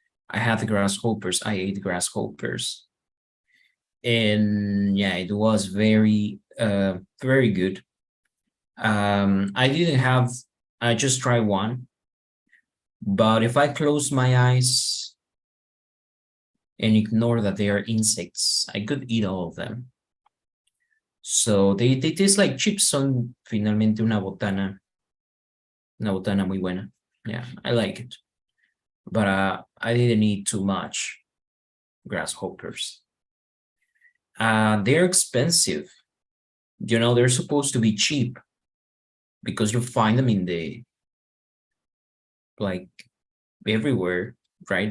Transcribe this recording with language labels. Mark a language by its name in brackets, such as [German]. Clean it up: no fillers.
[English] I had grasshoppers. I ate grasshoppers. And yeah, it was very, very good. I just tried one. But if I close my eyes and ignore that they are insects, I could eat all of them. So they taste like chips. [Spanish] Son finalmente una botana muy buena. [English] Yeah, I like it. But I didn't eat too much grasshoppers. They're expensive. You know, they're supposed to be cheap because you find them in the, like, everywhere, right?